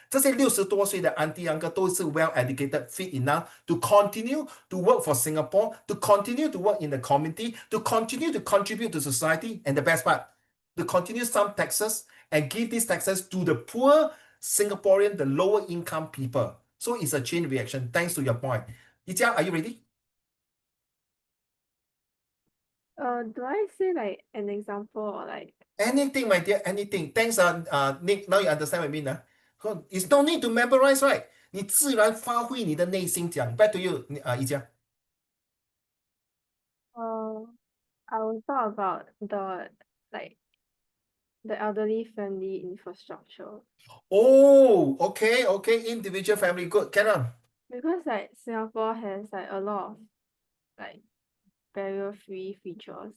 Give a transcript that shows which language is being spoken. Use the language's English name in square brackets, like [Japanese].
[Chinese] 这些60多岁的 [English] auntie uncle [Chinese] 都是 [English] well educated, fit enough to continue to work for Singapore, to continue to work in the community, to continue to contribute to society, and the best part, to continue some taxes and give these taxes to the poor Singaporean, the lower income people. So it's a chain reaction. Thanks to your point. Yijia, are you ready? Do I say like an example or like Anything, my dear, anything. Thanks, Nick. Now you understand what I mean, It's no need to memorize, right? [Chinese] 你自然发挥你的内心讲。 [English] Back to you, Yijia. I will talk about the elderly friendly infrastructure. Oh, okay. Individual family, good. Carry on. Because like Singapore has like a lot of like barrier-free features.